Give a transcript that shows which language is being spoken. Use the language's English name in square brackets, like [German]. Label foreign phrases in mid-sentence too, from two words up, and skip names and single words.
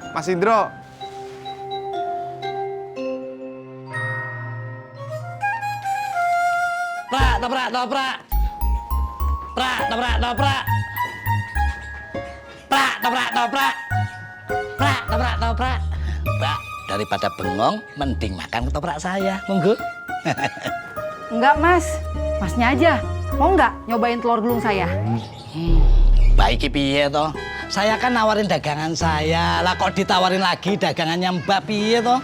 [Indonesian] Mas Indro. Prak, toprak, toprak. Prak, toprak, toprak. Prak, toprak, toprak. Prak, toprak, toprak. Mbak, daripada bengong, mending makan ketoprak saya. Monggo. Enggak, Mas. Masnya aja. Mau nggak nyobain telur gulung saya? [Javanese] Baik piye toh? [Indonesian] Saya kan nawarin dagangan saya. Lah kok ditawarin lagi dagangannya Mbak [Javanese] piye toh?